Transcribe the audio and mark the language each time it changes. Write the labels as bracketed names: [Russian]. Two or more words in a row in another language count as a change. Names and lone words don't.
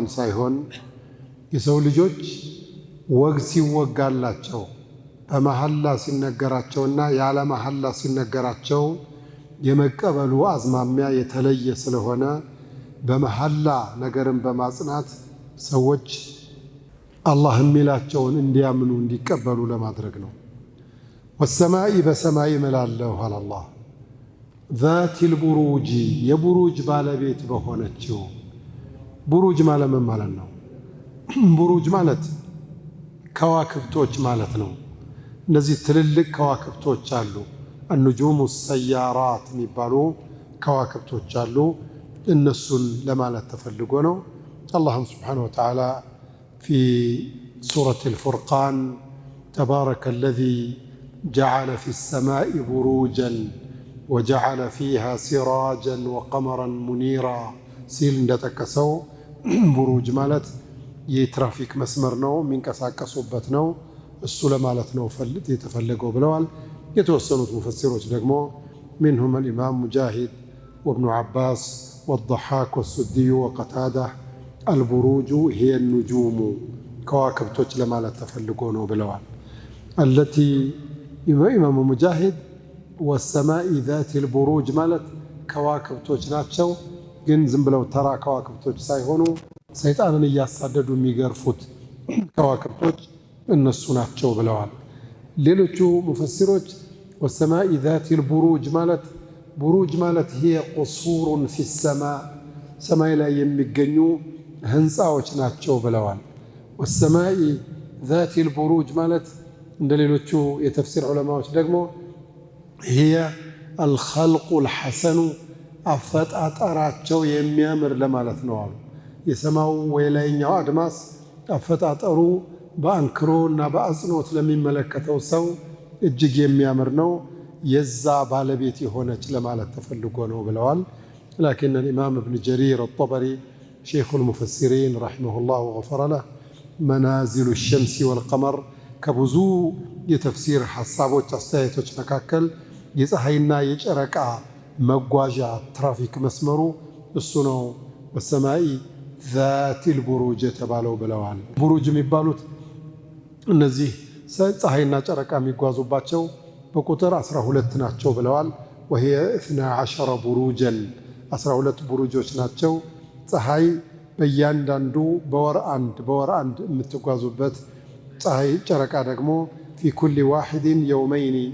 [Amharic] ሳይሆን የሰው ልጆች ወግ ሲወጋላቸው በመሐላ ሲነገራቸውና ያለ መሐላ ሲነገራቸው የመቀበሉ አዝማሚያ የተለየ ስለሆነ በመሐላ ነገርን በማጽናት ሰዎች አላህ የሚላቸውን እንዲያምኑ እንዲቀበሉ ለማድረግ ነው። ወሰማኢ በሰማይ እምላለሁ አለ አላህ [Arabic] ذات البروج [Amharic] የቡሩጅ ባለቤት በሆነችው። ቡሩጅ ማለት ምን ማለት ነው? ቡሩጅ ማለት ከዋክብቶች ማለት ነው። እነዚህ ትልልቅ ከዋክብቶች አሉ። [Arabic] النجوم السيارات [Amharic] የሚባሉ ከዋክብቶች አሉ። እነሱን ለማለት ተፈልጎ ነው። አላህም [Arabic] سبحانه وتعالى في سورة الفرقان تبارك الذي جعل في السماء بروجا وجعل فيها سراجا وقمرا منيرا [Amharic] ሲል እንደጠቀሰው ቡሩጅ ማለት የትራፊክ መስመር ነው፣ የሚንቀሳቀሱበት ነው። እሱ ለማለት ነው የተፈለገው ብለዋል። የተወሰኑት ሙፈሲሮች ደግሞ [Arabic] منهم الإمام مجاهد وابن عباس والضحاك والسدي وقتادة البروج هي النجوم كواكبቶች [Amharic] ለማለት ተፈልጎ ነው ብለዋል። [Arabic] التي إمام مجاهد والسماء ذات البروج [Amharic] ማለት ከዋክብቶች ናቸው። ግን ዝም ብለው ተራ ከዋክብቶች ሳይሆኑ ሰይጣንን እያሳደዱ የሚገርፉት ከዋክብቶች እነሱ ናቸው ብለዋል። ሌሎቹ ሙፈሲሮች [Arabic] والسماء ذات البروج [Amharic] ማለት ቡሩጅ ማለት [Arabic] هي قصور في السماء [Amharic] ሰማይ ላይ የሚገኙ ህንፃዎች ናቸው ብለዋል። [Arabic] والسماء ذات البروج [Amharic] ማለት እንደ ሌሎቹ የተፍሲር ዑለማዎች ደግሞ [Arabic] هي الخلق الحسن [Amharic] አፈጣጠራቸው የሚያምር ለማለት ነው አሉ። የሰማው ወይላይኛው አድማስ አፈጣጠሩ በአንክሮ እና በአጽንኦት ለሚመለከተው ሰው እጅግ የሚያምር ነው። የዛ ባለቤት የሆነች ለማለት ተፈልጎ ነው ብለዋል። [Arabic] لكن الإمام ابن جرير الطبري شيخ المفسرين رحمه الله وغفر له منازل الشمس والقمر [Amharic] ከብዙ የተፍሲር ሐሳቦች አስተያየቶች መካከል የፀሐይና የጨረቃ መጓዣ ትራፊክ መስመሩ እሱ ነው [Arabic] والسماء ذات البروج [Amharic] የተባለው ብለዋል። ቡሩጅ የሚባሉት እነዚህ ፀሐይና ጨረቃ የሚጓዙባቸው በቁጥር 12 ናቸው ብለዋል። وهي 12 ቡሩጀን 12 ቡሩጆች ናቸው። ፀሐይ በእያንዳንዱ በወር አንድ የምትጓዙበት ፀሐይ ጨረቃ ደግሞ [Arabic] في كل واحد يومين